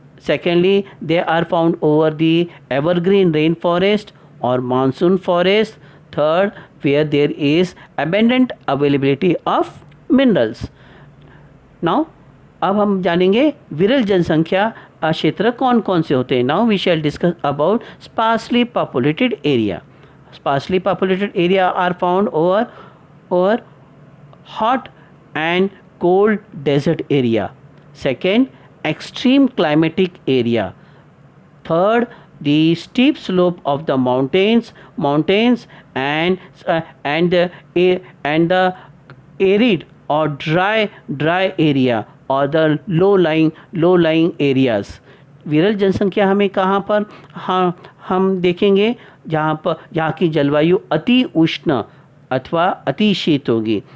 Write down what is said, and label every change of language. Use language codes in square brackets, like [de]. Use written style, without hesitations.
[en] Secondly, they are found over the evergreen rainforest or monsoon forest. Third, where there is abundant availability of minerals. [hi] Now अब हम जानेंगे विरल जनसंख्या क्षेत्र कौन कौन से होते हैं. [en] Now we shall discuss about sparsely populated area. Sparsely populated area are found over hot and cold desert area. Second, extreme climatic area. Third, the steep slope of the mountains and the arid or dry area or the low lying areas. [hi] विरल जनसंख्या हमें कहाँ पर हम देखेंगे? जहाँ की जलवायु अति उष्ण अथवा अति शीत होगी.